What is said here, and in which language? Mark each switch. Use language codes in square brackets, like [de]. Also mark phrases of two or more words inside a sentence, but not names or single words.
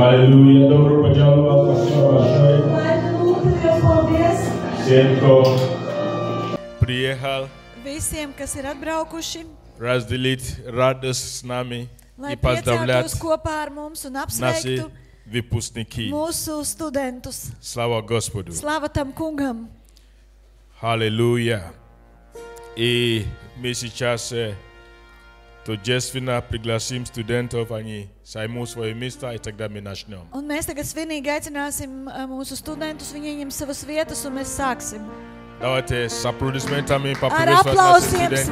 [ru] Аллилуйя. Добро пожаловать. Спасибо большое. Всем, кто приехал. [lv] Visiem, kas ir atbraukuši, [ru] разделить радость с нами [lv] lai [ru] и поздравлять [lv] priecātos kopā ar mums un [ru] наши [lv] apsveiktu [ru] выпускники. [lv] mūsu studentus. [ru] Слава Господу. [lv] Slava tam kungam. [ru] Аллилуйя. И мы сейчас торжественно пригласим студентов, они займут свои места, и тогда мы начнем. [lv] Un mēs tagad svinīgi aicināsim mūsu studentus, viņi ieņem savas vietas un mēs sāksim. [ru] Давайте с аплодисментами [lv] Ar [ru] поприветствовать наших [lv] aplausiem [ru] студентов.